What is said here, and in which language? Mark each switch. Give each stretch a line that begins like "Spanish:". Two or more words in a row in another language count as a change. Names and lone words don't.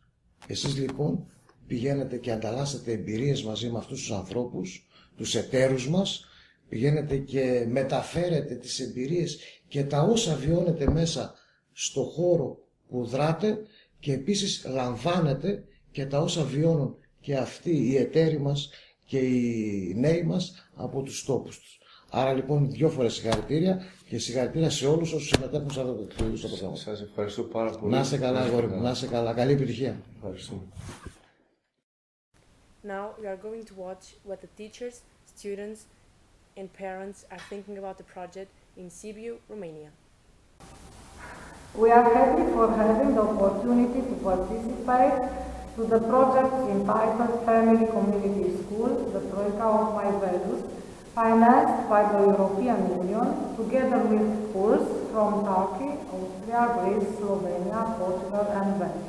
Greek: Εσείς λοιπόν πηγαίνετε και ανταλλάσσετε εμπειρίες μαζί με αυτούς τους ανθρώπους, τους εταίρους μας, πηγαίνετε και μεταφέρετε τις εμπειρίες και τα όσα βιώνετε μέσα στο χώρο που δράτε και επίσης λαμβάνετε και τα όσα βιώνουν και αυτοί οι εταίροι μας και οι νέοι μας από τους τόπους τους. Άρα λοιπόν 2 φορές συγχαρητήρια και συγχαρητήρια σε όλους όσους συμμετέχουν σε αυτό το πρόγραμμα. Σας ευχαριστώ πάρα πολύ. Να είστε καλά, αγόρι μου. Να είστε καλά. Καλή επιτυχία. Ευχαριστούμε.
English: Now we are going to watch what the teachers, students and parents are thinking about the project in Sibiu, Romania. We are happy for having the opportunity to participate to the project entitled Family Community School, the Troika of My Values, financed by the European Union, together with schools from Turkey, Austria, Greece, Slovenia, Portugal and Belgium.